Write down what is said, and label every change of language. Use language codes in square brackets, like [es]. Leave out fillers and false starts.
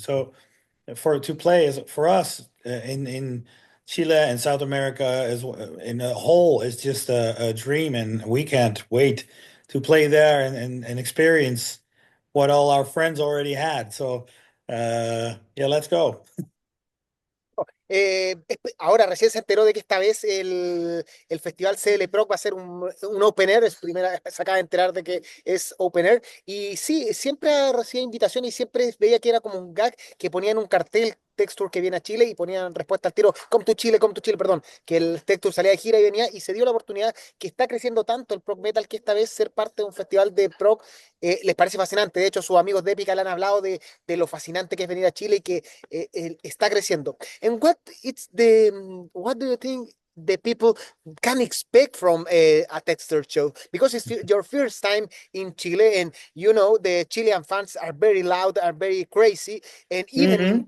[en] So for to play as for us in Chile and South America as in a whole is just a dream, and we can't wait to play there and experience what all our friends already had. So yeah, let's go. [es] Ahora recién se enteró de que esta vez el festival Cl.Prog va a ser un open air, se acaba de enterar de que es open air, y sí, siempre recibía invitaciones y siempre veía que era como un gag que ponían un cartel Texture que viene a Chile y ponían respuesta al tiro, [en] come to Chile, [es] perdón, que el Texture salía de gira y venía y se dio la oportunidad que está creciendo tanto el prog metal que esta vez ser parte de un festival de prog les parece fascinante. De hecho, sus amigos de Epica le han hablado de lo fascinante que es venir a Chile y que está creciendo. [en] And what do you think the people can expect from a Texture show? Because it's your first time in Chile, and you know the Chilean fans are very loud, are very crazy, and even in